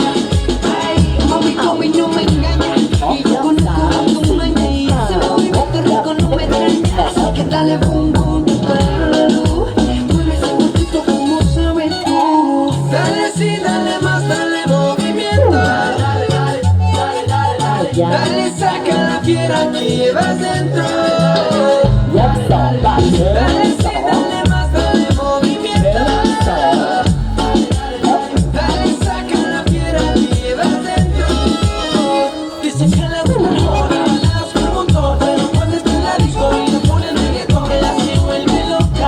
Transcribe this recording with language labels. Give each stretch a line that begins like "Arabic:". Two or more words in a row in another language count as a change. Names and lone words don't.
Spanish: Ay, mami, como no me engaña. Y yo conozco tu maña y ese movimiento rico no me extraña. Así que dale boom boom para la luz. Mueve ese cuerpito como sabes tú. Dale sí, dale más, dale movimiento. Dale, dale, dale, dale, dale. Dale, saca la fiera que llevas dentro.
Thai: ย่ำสองบาทเยอะ
Spanish: Dale ส sí, อง dale más, dale movimiento.
Thai: สอง
Spanish: Dale, saca la fiera que llevas dentro. Dice que le gusta el honey, baladas con un montón. Pero cuando está en la disco y le ponen reggaetón, ella se vuelve loca.